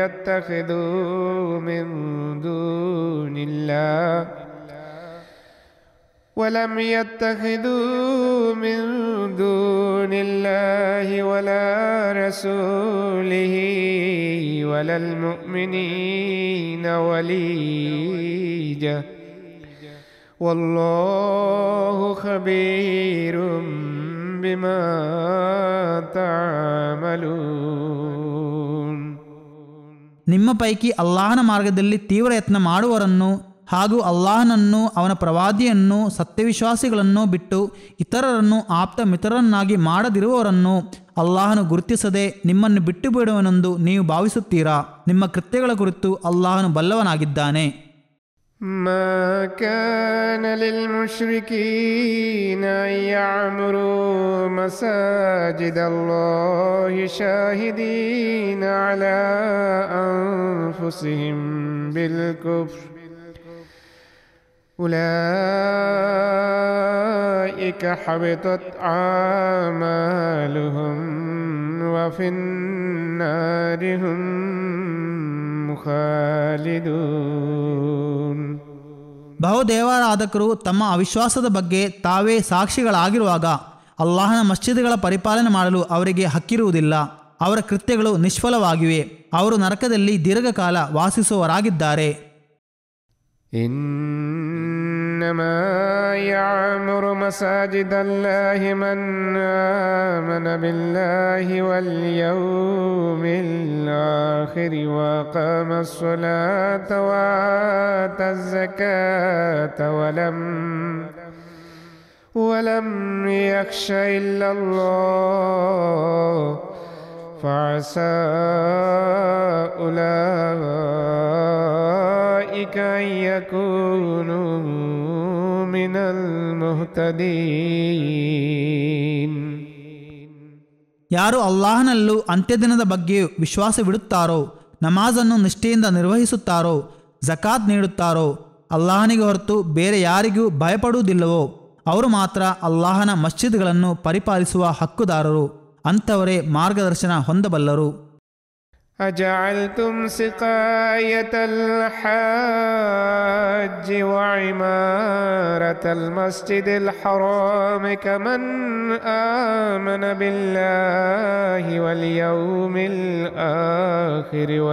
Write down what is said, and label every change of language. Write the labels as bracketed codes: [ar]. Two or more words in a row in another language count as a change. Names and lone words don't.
[ar] يَتَّخِذُوا مِن دُونِ اللَّهِ وَلَا رَسُولِهِ وَلَا الْمُؤْمِنِينَ وَلِيجَةً وَاللَّهُ خَبِيرٌ بِمَا تَعْمَلُونَ. [kn] ನಿಮ್ಮ ಪೈಕಿ ಅಲ್ಲಾಹನ ಮಾರ್ಗದಲ್ಲಿ ತೀವ್ರ ಯತ್ನ ಮಾಡುವವರನ್ನು ಹಾಗೂ ಅಲ್ಲಾಹನನ್ನು, ಅವನ ಪ್ರವಾದಿಯನ್ನು, ಸತ್ಯವಿಶ್ವಾಸಿಗಳನ್ನು ಬಿಟ್ಟು ಇತರರನ್ನು ಆಪ್ತ ಮಿತ್ರರನ್ನಾಗಿ ಮಾಡದಿರುವವರನ್ನು ಅಲ್ಲಾಹನು ಗುರುತಿಸದೆ ನಿಮ್ಮನ್ನು ಬಿಟ್ಟು ಬಿಡುವನೆಂದು ನೀವು ಭಾವಿಸುತ್ತೀರಾ? ನಿಮ್ಮ ಕೃತ್ಯಗಳ ಕುರಿತು ಅಲ್ಲಾಹನು ಬಲ್ಲವನಾಗಿದ್ದಾನೆ. [ar] ما كان للمشركين أن يعمروا مساجد الله شاهدين على أنفسهم بالكفر أولئك حبطت أعمالهم وفي النار هم خالدون. [kn] ಬಹುದೇವಾರಾಧಕರು ತಮ್ಮ ಅವಿಶ್ವಾಸದ ಬಗ್ಗೆ ತಾವೇ ಸಾಕ್ಷಿಗಳಾಗಿರುವಾಗ ಅಲ್ಲಾಹನ ಮಸ್ಜಿದ್ಗಳ ಪರಿಪಾಲನೆ ಮಾಡಲು ಅವರಿಗೆ ಹಕ್ಕಿರುವುದಿಲ್ಲ. ಅವರ ಕೃತ್ಯಗಳು ನಿಷ್ಫಲವಾಗಿವೆ. ಅವರು ನರಕದಲ್ಲಿ ದೀರ್ಘಕಾಲ ವಾಸಿಸುವವರಾಗಿದ್ದಾರೆ. [ar] إنما يعمر مساجد الله من آمن بالله واليوم الآخر وأقام الصلاة وآتى الزكاة ولم يخش إلا الله فعسى أولئك أن يكونوا من المهتدين. [kn] ಯಾರು ಅಲ್ಲಾಹನಲ್ಲೂ ಅಂತ್ಯದಿನದ ಬಗ್ಗೆಯೂ ವಿಶ್ವಾಸವಿಡುತ್ತಾರೋ, ನಮಾಜನ್ನು ನಿಷ್ಠೆಯಿಂದ ನಿರ್ವಹಿಸುತ್ತಾರೋ, ಜಕಾತ್ ನೀಡುತ್ತಾರೋ, ಅಲ್ಲಾಹನಿಗೆ ಹೊರತು ಬೇರೆ ಯಾರಿಗೂ ಭಯಪಡುವುದಿಲ್ಲವೋ ಅವರು ಮಾತ್ರ ಅಲ್ಲಾಹನ ಮಸ್ಜಿದ್ಗಳನ್ನು ಪರಿಪಾಲಿಸುವ ಹಕ್ಕುದಾರರು. ಅಂಥವರೇ ಮಾರ್ಗದರ್ಶನ ಹೊಂದಬಲ್ಲರು. [ar] أجعلتم سقاية الحاج وعمارة المسجد الحرام كمن آمن بالله واليوم الآخر